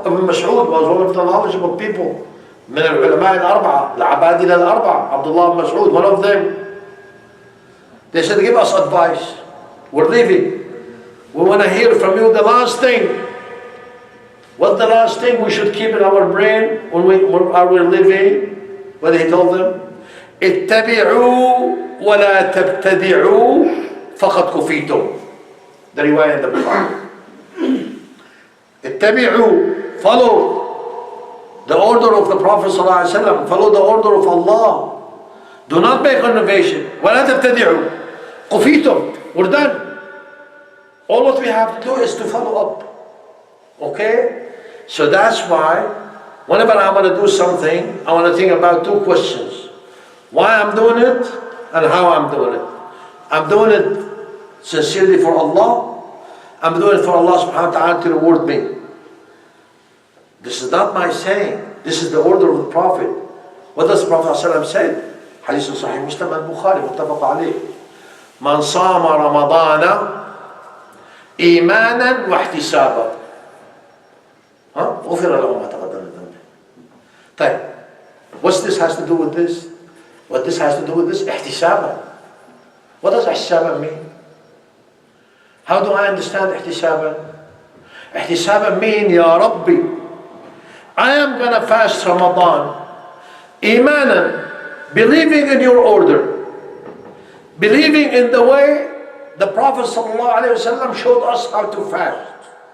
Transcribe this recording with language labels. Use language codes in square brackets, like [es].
[en] Ibn Mas'ud was one of the knowledgeable people. [ar] من العلماء الأربعة, العبادلة الأربعة, [en] Abdullah ibn Mas'ud, one of them. They said, give us advice. We're leaving. We want to hear from you the last thing. What's the last thing we should keep in our brain when we're living? What he told them? [ar] اتبعوا ولا تبتدعوا فقد كفيتم. [en] The riwayah in the Bukhari. اتبعوا, follow the order of the Prophet ﷺ, follow the order of Allah. Do not make innovation. [ar] ولا تبتدعوا. كفيتم. [en] We're done. All what we have to do is to follow up. Okay? So that's why, whenever I want to do something, I want to think about two questions. Why I'm doing it, and how I'm doing it. I'm doing it sincerely for Allah. I'm doing it for Allah subhanahu wa ta'ala to reward me. This is not my saying. This is the order of the Prophet. What does the Prophet ﷺ say? Hadith Sahih Muslim al-Bukhari, muttafaq alayh. [ar] Man sama Ramadana إيمانا واحتسابا غفر له ما تقدم من ذنبه. [en] طيب, what's this has to do with this? What this has to do with this? [ar] احتسابا. [en] What does احتسابا mean? How do I understand احتسابا? احتسابا mean [ar] يا ربي, [en] I am gonna fast Ramadan إيمانا, believing in your order, believing in the way the Prophet ﷺ showed us how to fast.